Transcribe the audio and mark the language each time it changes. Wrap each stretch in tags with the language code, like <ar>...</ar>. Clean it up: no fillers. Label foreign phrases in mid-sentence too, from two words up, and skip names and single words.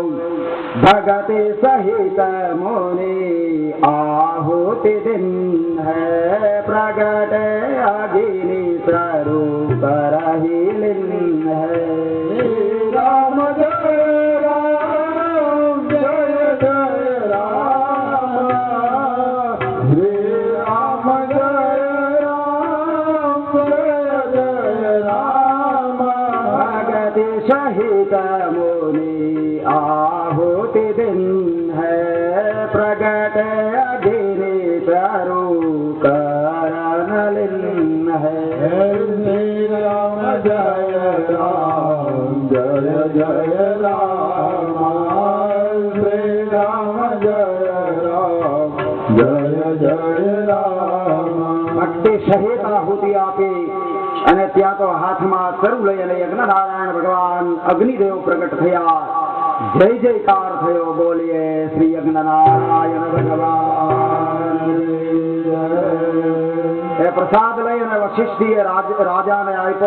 <awa>भगते सहित मुनि आहुति दिन है प्रगट अगिनी स्वरूप रही लिन है. राम जय राम जय जय राम श्री राम जय राम जय जय राम. भगति सहित मुनि आहुति दिन है प्रगट अग्नि स्वरूप रणलिन है. श्री राम जय राम जय जय राम श्री राम जय राम जय जय राम.</awa> <gu>ભક્તિ સહિત આહુતિ આપી અને ત્યાં તો હાથમાં ચરુ લઈ અને યજ્ઞનારાયણ ભગવાન અગ્નિદેવ પ્રગટ થયા. જય જયકાર થયો. બોલીએ શ્રી યજ્ઞનારાયણ ભગવાન. એ પ્રસાદ લઈ અને વશિષ્ઠીએ રાજાને આપ્યો.</gu>